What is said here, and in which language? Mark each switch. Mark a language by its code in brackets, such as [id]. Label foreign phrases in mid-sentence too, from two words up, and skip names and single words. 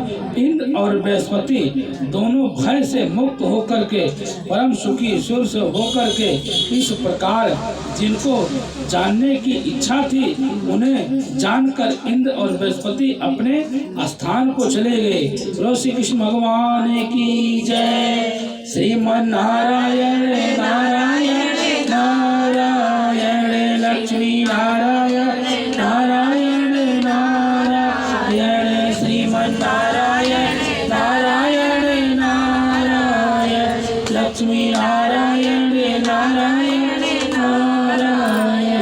[hi] इंद्र और बृहस्पति दोनों भय से मुक्त होकर के परम सुखी सुर से होकर के इस प्रकार जिनको जानने की इच्छा थी उन्हें जानकर इंद्र और बृहस्पति अपने स्थान को चले गए। बोलो श्री कृष्ण भगवान की जय। श्रीमन नारायण नारायण नारायण लक्ष्मी नारायण नारायण नारायण श्रीमन नारायण नारायण नारायण लक्ष्मी नारायण नारायण नारायण।